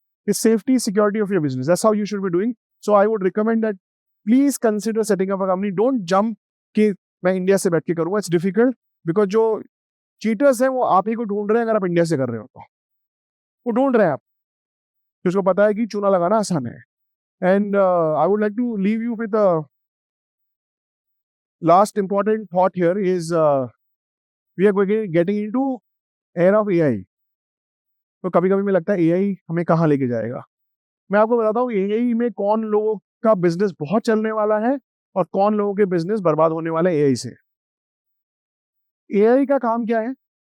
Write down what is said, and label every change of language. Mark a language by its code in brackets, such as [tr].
[en] It's safety security of your business, that's how you should be doing. So I would recommend that please consider setting up a company. [hi] Don't jump कि मैं India से बैठ के करूंगा, [en] it's difficult, [hi] because जो cheaters हैं वो आप ही को ढूंढ रहे हैं। अगर आप इंडिया से कर रहे हो तो वो ढूंढ रहे हैं आप, उसको पता है कि चूना लगाना आसान है। [en] And I would like to leave you with a last important thought here is we are getting into era of AI। [hi] तो कभी कभी मुझे लगता है AI हमें कहाँ लेके जाएगा। मैं आपको बताता हूँ AI में कौन लोगों का बिजनेस बहुत चलने वाला है और कौन लोगों के बिजनेस बर्बाद होने वाले AI से। AI का काम क्या है?